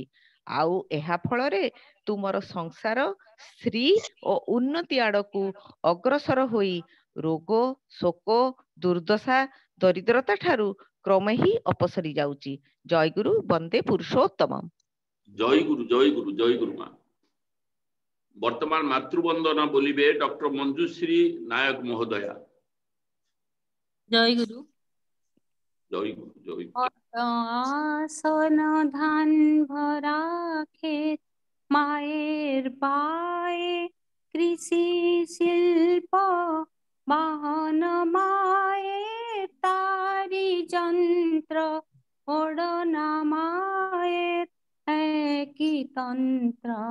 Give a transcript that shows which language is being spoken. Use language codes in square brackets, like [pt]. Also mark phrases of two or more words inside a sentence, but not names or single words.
[or] ଆଉ ଏହା ଫଳରେ ତୁମର ସଂସାର ସ୍ତ୍ରୀ ଓ ଉନ୍ନତି ଆଡ଼କୁ ଅଗ୍ରସର ହୋଇ ରୋଗ ଶୋକ ଦୁର୍ଦ୍ଦଶା ଦରିଦ୍ରତା ଠାରୁ କ୍ରମେ ହିଁ ଅପସରି ଯାଉଛି। ଜୟଗୁରୁ। ବନ୍ଦେ ପୁରୁଷୋତ୍ତମ। ଜୟ ଗୁରୁ ଜୟ ଗୁରୁ ଜୟ ଗୁରୁ ମା। ବର୍ତ୍ତମାନ ମାତୃବନ୍ଦନା ବୋଲିବେ ଡକ୍ଟର ମଞ୍ଜୁଶ୍ରୀ ନାୟକ ମହୋଦୟା। [bn] জয় গুরু। জয় গুরু জয় গুরু। আসন ধান ভরা ক্ষেত, মায়ের পায়ে কৃষি শিল্প, বাহন মায়ের তারি যন্ত্র, ওড়না মায়ের একই তন্ত্র।